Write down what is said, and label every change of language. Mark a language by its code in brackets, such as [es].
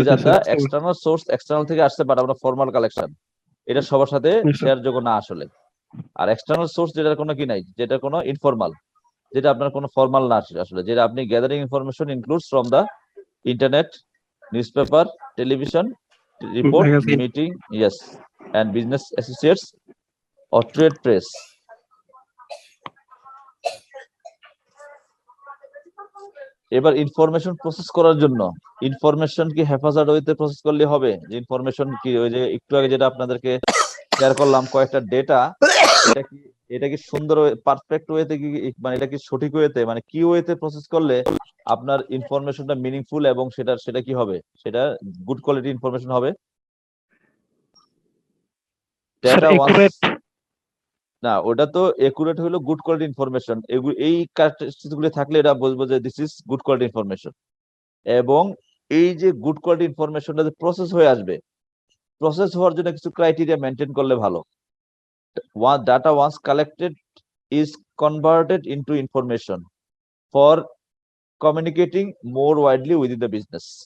[en] these are the external source, [bn] external থেকে আসছে, but আমরা ফর্মাল কালেকশন, এটা সবার সাথে শেয়ার যোগ্য না আসলে। আর এক্সটার্নাল সোর্স যেটার কোনো কি নাই, যেটা কোনো ইনফর্মাল, যেটা আপনার কোনো ফর্মাল না আসলে, যেটা আপনি [en] Gathering information includes from the internet, newspaper, television, report, Magazine. meeting, yes, and business associates or trade press. [bn] এবার ইনফরমেশন প্রসেস করার জন্য, ইনফরমেশন কি হেফাজত ওয়েতে প্রসেস করলে হবে? যে ইনফরমেশন কি, ওই যে একটু আগে যেটা আপনাদেরকে শেয়ার করলাম কয়েকটা ডেটা, এটা কি সুন্দর পারফেক্ট ওয়েতে কি, মানে এটা কি সঠিক ওয়েতে, মানে কি ওয়েতে প্রসেস করলে আপনার ইনফরমেশনটা মিনিংফুল এবং সেটা কি হবে, সেটা গুড কোয়ালিটি ইনফরমেশন হবে। Sir data accurate. না, ওটা তো একুরেট হলো গুড কোয়ালিটি ইনফরমেশন। এই ক্যারেক্টারিস্টিক্স গুলো থাকলে এটা বলবো যে [en] This is good quality information. [bn] এবং এই যে গুড কোয়ালিটি ইনফরমেশনটা যে প্রসেস হয়ে আসবে, প্রসেস হওয়ার জন্য কিছু ক্রাইটেরিয়া মেনটেন করলে ভালো। [en] Data once collected is converted into information for communicating more widely within the business.